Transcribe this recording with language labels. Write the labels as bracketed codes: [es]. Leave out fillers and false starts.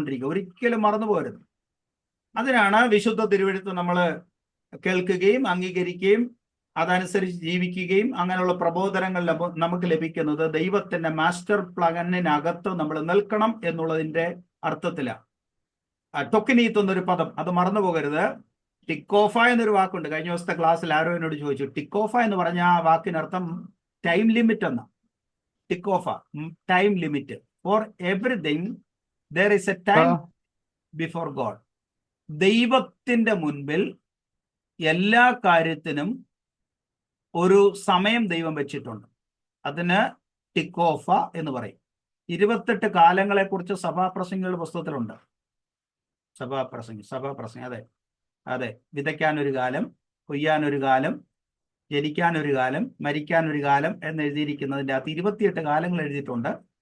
[ml] ഒരിക്കലും മറന്നു പോകരുത്. അതിനാണ് വിശുദ്ധ തിരുവെഴുത്ത് നമ്മൾ കേൾക്കുകയും അംഗീകരിക്കുകയും അതനുസരിച്ച് ജീവിക്കുകയും അങ്ങനെയുള്ള പ്രബോധനങ്ങൾ നമുക്ക് ലഭിക്കുന്നത് ദൈവത്തിന്റെ മാസ്റ്റർ പ്ലാനിനകത്ത് നമ്മൾ നിൽക്കണം എന്നുള്ളതിന്റെ അർത്ഥത്തിലാണ്. ടൊക്കിനീത്ത് എന്നൊരു പദം, അത് മറന്നു പോകരുത്. ടിക്കോഫ എന്നൊരു വാക്കുണ്ട്. കഴിഞ്ഞ ദിവസത്തെ ക്ലാസ്സിൽ ആരോ എന്നോട് ചോദിച്ചു, ടിക്കോഫ എന്ന് പറഞ്ഞ ആ വാക്കിനർത്ഥം ടൈം ലിമിറ്റ് എന്ന. ടിക്കോഫ, time limit. [en] For everything there is a time before God. [ml] ദൈവത്തിന്റെ മുൻപിൽ എല്ലാ കാര്യത്തിനും ഒരു സമയം ദൈവം വെച്ചിട്ടുണ്ട്. അതിന് ടിക്കോഫ എന്ന് പറയും. 28 കാലങ്ങളെ കുറിച്ച് സഭാപ്രസംഗികളുടെ പുസ്തകത്തിലുണ്ട്. സഭാപ്രസംഗി അതെ. വിതയ്ക്കാനൊരു കാലം, കൊയ്യാനൊരു കാലം, ജനിക്കാനൊരു കാലം, മരിക്കാനൊരു കാലം എന്ന് എഴുതിയിരിക്കുന്നതിൻ്റെ അകത്ത് 28 കാലങ്ങൾ എഴുതിയിട്ടുണ്ട്.